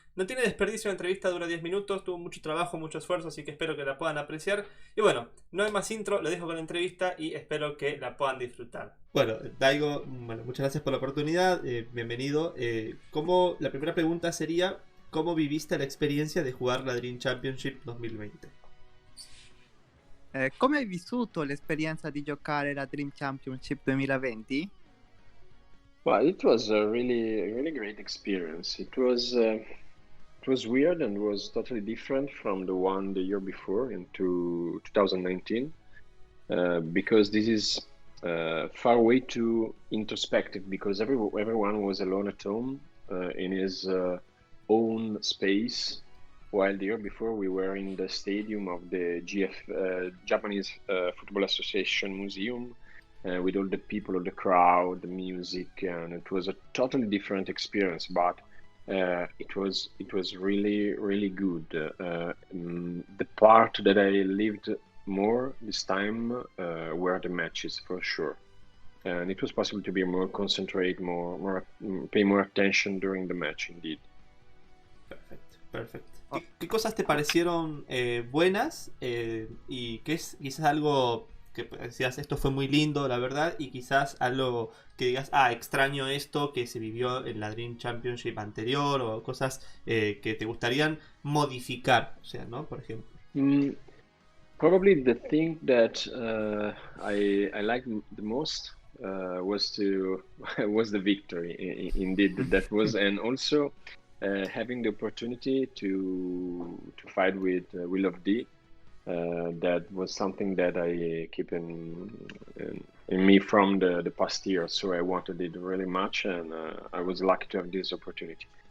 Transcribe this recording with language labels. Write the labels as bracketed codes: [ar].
[es] No tiene desperdicio, la entrevista dura 10 minutos, tuvo mucho trabajo, mucho esfuerzo, así que espero que la puedan apreciar. Y bueno, no hay más intro, lo dejo con la entrevista y espero que la puedan disfrutar. Bueno, Daigo, bueno, muchas gracias por la oportunidad, bienvenido. Como la primera pregunta sería, ¿cómo viviste la experiencia de jugar la Dream Championship 2020? [it] Come hai vissuto l'esperienza di giocare la Dream Championship 2020? [en] Well, it was a really great experience. It was weird and was totally different from the one the year before into 2019, because this is far way too introspective, because everyone was alone at home in his own space, while the year before we were in the stadium of the Japanese Football Association Museum, with all the people, all the crowd, the music, and it was a totally different experience. But it was really good. The part that I lived more this time were the matches, for sure, and it was possible to be more concentrate, pay more attention during the match, indeed. [es] Perfecto. ¿Qué cosas te parecieron buenas y qué es quizás algo que decías, esto fue muy lindo, la verdad, y quizás algo que digas, extraño esto que se vivió en la Dream Championship anterior, o cosas que te gustarían modificar, o sea, ¿no? Por ejemplo. [en] Probably the thing that I liked the most was the victory. Indeed, that was, and also having the opportunity to fight with Will of D. That was something that I keep in me from the past year, so I wanted it really much, and I was lucky to have this opportunity.